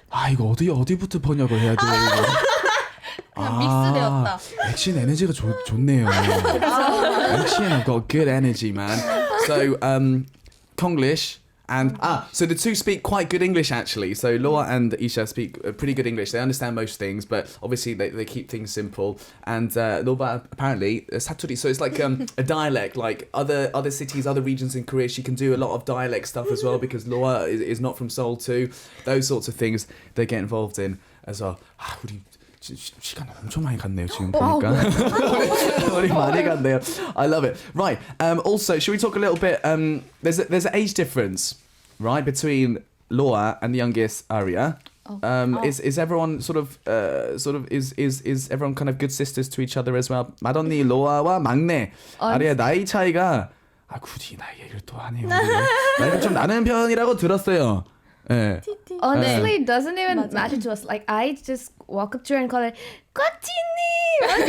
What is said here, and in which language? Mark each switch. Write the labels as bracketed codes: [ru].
[ko] 이거 어디부터 번역을 해야 돼요? 그냥 믹스되었다. 액션 에너지가 좋네요. [en] 액션, I've got good energy, man. So, Konglish. And so the two speak quite good English actually. So Loa and Isha speak pretty good English. They understand most things, but obviously they keep things simple. And Loba apparently 사투리. So it's like a dialect, like other cities, other regions in Korea. She can do a lot of dialect stuff as well because Loa is not from Seoul too. Those sorts of things they get involved in as well. [ko] 우리 시간 엄청 많이 갔네요 지금 보니까. 우리 많이 갔네요. [en] I love it. Right. Also, should we talk a little bit? There's an age difference, right, between Loa and the youngest Aria. Is everyone sort of is everyone kind of good sisters to each other as well? [ko] 맏언니 로아와 막내 아리아 나이 차이가 굳이 나이 얘기를 또 하네요. 나이가 좀 나는 편이라고 들었어요. 네. [en] Honestly, it doesn't even matter to us. Like I just walk up to her and call her 꽉지님.